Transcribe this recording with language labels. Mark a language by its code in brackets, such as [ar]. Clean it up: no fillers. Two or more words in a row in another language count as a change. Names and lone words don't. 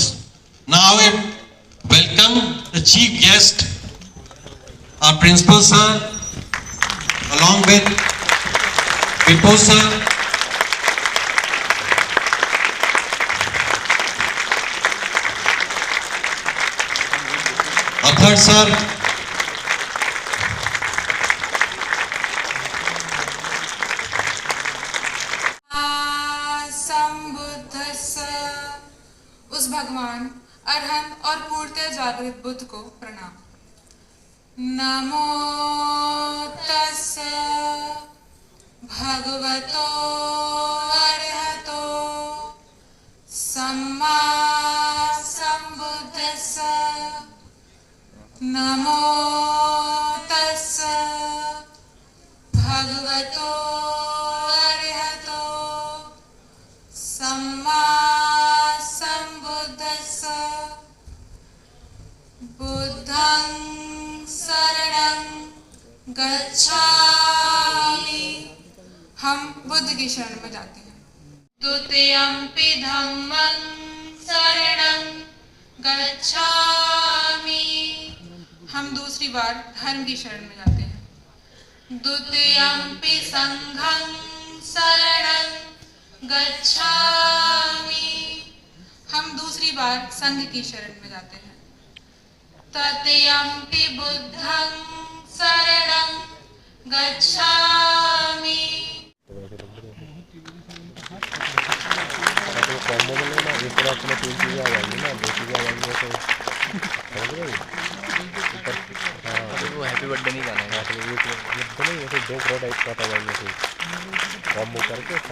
[en] Now I welcome the chief guest, our principal sir, along with Vipul sir, Athar sir, [hi] उस भगवान अरहंत और पूर्णतः जागृत बुद्ध को प्रणाम। [pi] नमो तस्स भगवतो अरहतो सम्मा संबुद्धस्स। नमो तस्स भगवतो अरहतो सम्मा बुद्धं शरणं गच्छामि। [hi] हम बुद्ध की शरण में जाते हैं। [pi] द्वितीयम्पि धम्मं शरणं गच्छामि। [hi] हम दूसरी बार धर्म की शरण में जाते हैं। [pi] द्वितीयम्पि संघं शरणं गच्छामि। [hi] हम दूसरी बार संघ की शरण में जाते हैं। [pi] तृतीयम्पि बुद्धं शरणं गच्छामि। [hi] वो [en] happy birthday [hi] नहीं गाना है, नहीं ऐसे दो करोड़ टाइप का था कॉम्बो करके